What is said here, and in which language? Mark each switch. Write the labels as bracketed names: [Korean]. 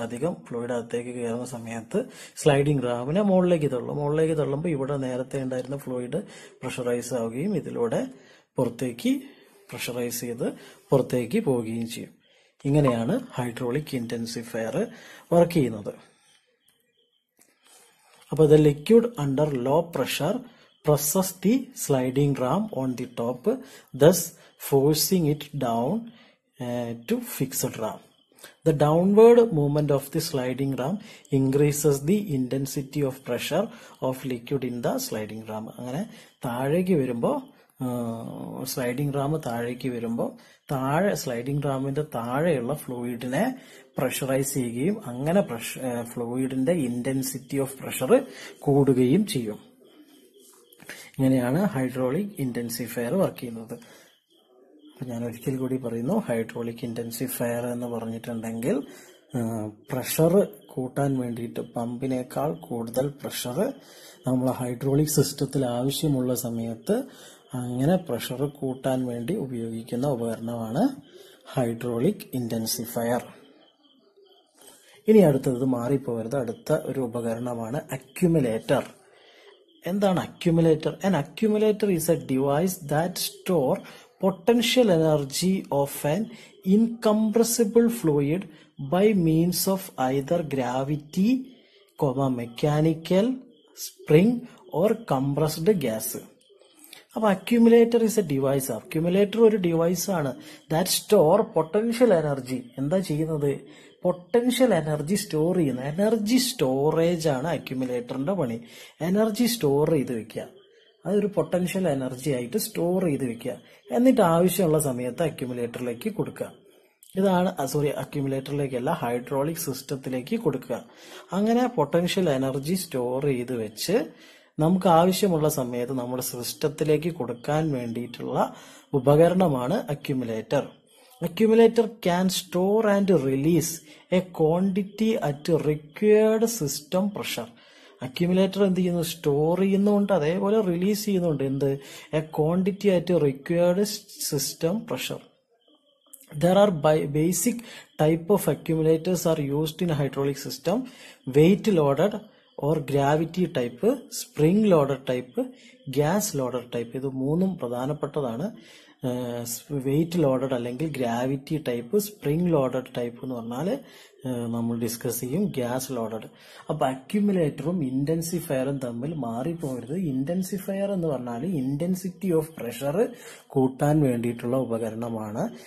[Malayalam] അധികം ഫ്ലൂയിഡ് അകത്തേക്ക് കയറുന്ന സമയത്ത് സ്ലൈഡിംഗ് റാമിനെ മുകളിലേക്ക് തള്ളുമ്പോൾ ഇവിടെ നേരത്തെ ഉണ്ടായിരുന്ന ഫ്ലൂയിഡ് പ്രഷറൈസ് ആവുകയും ഇതിലൂടെ പുറത്തേക്ക് പ്രഷറൈസ് ചെയ്ത് പുറത്തേക്ക് പോവുകയും ചെയ്യും. ഇങ്ങനെയാണ് ഹൈഡ്രോളിക് ഇന്റൻസിഫയർ വർക്ക് ചെയ്യുന്നത്. [English] അപ്പോൾ the liquid under low pressure presses the sliding ram on the top, thus forcing it down to fixed ram. The downward movement of the sliding ram increases the intensity of pressure of liquid in the sliding ram. [Malayalam] അങ്ങനെ താഴേക്ക് വരുമ്പോൾ sliding Ram താഴേക്ക് വരുമ്പോൾ sliding റാമിന്റെ താഴെയുള്ള ഫ്ലൂയിഡിനെ pressurise ചെയ്യുകയും അങ്ങനെ ഫ്ലൂയിഡിന്റെ intensity of pressure കൂടുകയും ചെയ്യും. ഇങ്ങനെയാണ് ഹൈഡ്രോളിക് ഇന്റൻസിഫയർ വർക്ക് ചെയ്യുന്നത്. അപ്പൊ ഞാൻ ഒരിക്കൽ കൂടി പറയുന്നു, ഹൈഡ്രോളിക് ഇന്റൻസിഫയർ എന്ന് പറഞ്ഞിട്ടുണ്ടെങ്കിൽ പ്രഷർ കൂട്ടാൻ വേണ്ടിയിട്ട് പമ്പിനേക്കാൾ കൂടുതൽ പ്രഷർ നമ്മൾ ഹൈഡ്രോളിക് സിസ്റ്റത്തിൽ ആവശ്യമുള്ള സമയത്ത് അങ്ങനെ പ്രഷർ കൂട്ടാൻ വേണ്ടി ഉപയോഗിക്കുന്ന ഉപകരണമാണ് ഹൈഡ്രോളിക് ഇന്റൻസിഫയർ. ഇനി അടുത്തത് മാറിപ്പോകരുത്, അടുത്ത ഒരു ഉപകരണമാണ് അക്യുമുലേറ്റർ. എന്താണ് accumulator? [English] An accumulator is a device that store potential energy of an incompressible fluid by means of either gravity, mechanical spring or compressed gas. അപ്പൊ accumulator is a device. [Malayalam] Accumulator ഒരു device ആണ് [English] That store potential energy. [Malayalam] എന്താ ചെയ്യുന്നത്? Potential energy store ചെയ്യുന്ന energy storage ആണ് അക്യുമുലേറ്ററിന്റെ പണി. Energy store ചെയ്ത് വെക്കുക, അതൊരു പൊട്ടൻഷ്യൽ എനർജി ആയിട്ട് സ്റ്റോർ ചെയ്ത് വെക്കുക, എന്നിട്ട് ആവശ്യമുള്ള സമയത്ത് അക്യുമുലേറ്ററിലേക്ക് കൊടുക്കുക. ഇതാണ് അക്യുമുലേറ്ററിലേക്കല്ല, ഹൈഡ്രോളിക് സിസ്റ്റത്തിലേക്ക് കൊടുക്കുക. അങ്ങനെ പൊട്ടൻഷ്യൽ എനർജി സ്റ്റോർ ചെയ്ത് വെച്ച് നമുക്ക് ആവശ്യമുള്ള സമയത്ത് നമ്മുടെ സിസ്റ്റത്തിലേക്ക് കൊടുക്കാൻ വേണ്ടിയിട്ടുള്ള ഉപകരണമാണ് accumulator. [English] Accumulator can store and release a quantity at required system pressure. [Malayalam] Accumulator എന്ത് ചെയ്യുന്നു? സ്റ്റോർ ചെയ്യുന്നുണ്ട്, അതേപോലെ റിലീസ് ചെയ്യുന്നുണ്ട്. എന്ത്? [English] A quantity at required system pressure. There are basic type of accumulators are used in hydraulic system: weight loaded or gravity type, spring loaded type, gas loaded type. [Malayalam] ഇത് മൂന്നും പ്രധാനപ്പെട്ടതാണ്. Wait loaded അല്ലെങ്കിൽ gravity type, spring loaded type എന്ന് പറഞ്ഞാൽ നമ്മൾ discuss ചെയ്യും, gas loaded. അപ്പൊ അക്യുമുലേറ്ററും ഇന്റൻസിഫയറും തമ്മിൽ മാറിപ്പോകരുത്. ഇന്റൻസിഫയർ എന്ന് പറഞ്ഞാൽ ഇന്റൻസിറ്റി ഓഫ് പ്രഷർ കൂട്ടാൻ വേണ്ടിയിട്ടുള്ള ഉപകരണമാണ്.